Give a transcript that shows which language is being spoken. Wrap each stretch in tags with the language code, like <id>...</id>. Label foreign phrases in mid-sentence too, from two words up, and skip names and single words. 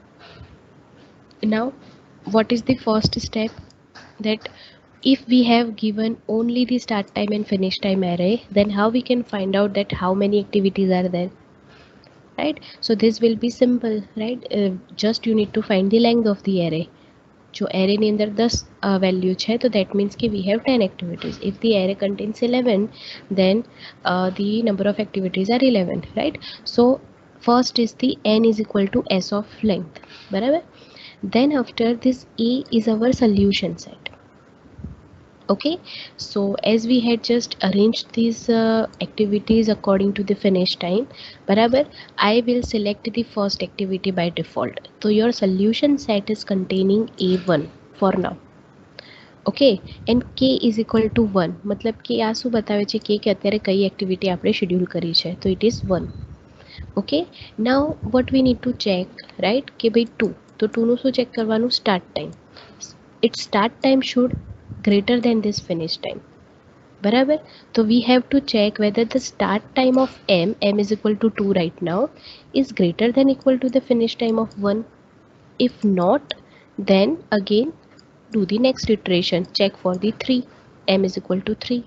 <en>Now what is the first step? That if we have given only the start time and finish time array, then how we can find out that how many activities are there? Right, so this will be simple, right? Just you need to find the length of the array.</en> <gu>જો array ની અંદર 10 value છે, તો</gu> <en>that means</en> <gu>કે</gu> <en>we have 10 activities. If the array contains 11, then the number of activities are 11, right? So first is the n is equal to s of length.</en> <gu>બરાબર.</gu> <en>Then after this A is our solution set. Okay, so as we had just arranged these activities according to the finish time, barabar, I will select the first activity by default. So your solution set is containing A1 for now. Okay, and K is equal to 1.</en> <hi>मतलब कि</hi> <gu>આ શું બતાવે છે કે અત્યારે કઈ એક્ટિવિટી આપણે શેડ્યુલ કરી છે, તો</gu> <en>it is 1. Okay, now what we need to check, right?</en> <gu>કે ભાઈ 2, તો 2 નું શું ચેક કરવાનું?</gu> <en>start time. Its start time should greater than this finish time.</en> <gu>Barabar.</gu> <en>So we have to check whether the start time of m is equal to 2 right now, is greater than equal to the finish time of 1. If not, then again do the next iteration, check for the 3, m is equal to 3.</en>